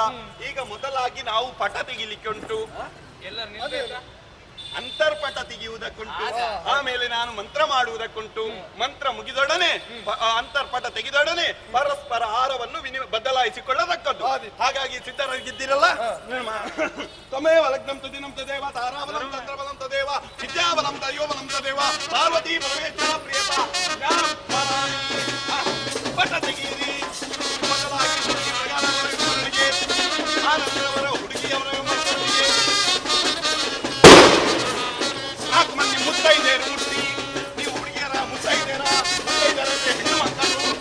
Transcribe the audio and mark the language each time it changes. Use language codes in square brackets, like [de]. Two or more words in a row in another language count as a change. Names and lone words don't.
[kn] ಈಗ ಮೊದಲಾಗಿ ನಾವು ಪಟ ತೆಗಿಲಿಕ್ಕೆ ಉಂಟು, ಅಂತರ್ಪಟ ತೆಗೆಯುವುದಕ್ಕುಂಟು. ಆಮೇಲೆ ನಾನು ಮಂತ್ರ ಮಾಡುವುದಕ್ಕುಂಟು. ಮಂತ್ರ ಮುಗಿದೊಡನೆ, ಅಂತರ್ಪಟ ತೆಗೆದೊಡನೆ ಪರಸ್ಪರ ಆಹಾರವನ್ನು ಬದಲಾಯಿಸಿಕೊಳ್ಳತಕ್ಕದ್ದು. ಹಾಗಾಗಿ ಸಿದ್ಧರಾಗಿದ್ದೀರಲ್ಲ? [sa] ತ್ವಮೇವ ಲಗ್ನಂ ತದಿನಂ ತದೇವ ತಾರಾಬಲಂ ಚಂದ್ರಬಲಂ ತದೇವ ವಿದ್ಯಾಬಲಂ ತಯೋಬಲಂ ತದೇವ ಪಾರ್ವತಿ ಪರಮೇಶ್ವರ ಪ್ರಿಯತ [kn] ಪಟ ತೆಗೀರಿ. ಬದಲಾಗಿ ಆನಂದರವರ ಹುಡುಗಿಯವರ ಮುತ್ತೈದೇರು ಮುಟ್ಟಿ, ನೀವು ಹುಡುಗಿಯರ ಮುತ್ತೈದೇರ ಹೆಣ್ಣು ಮಕ್ಕಳು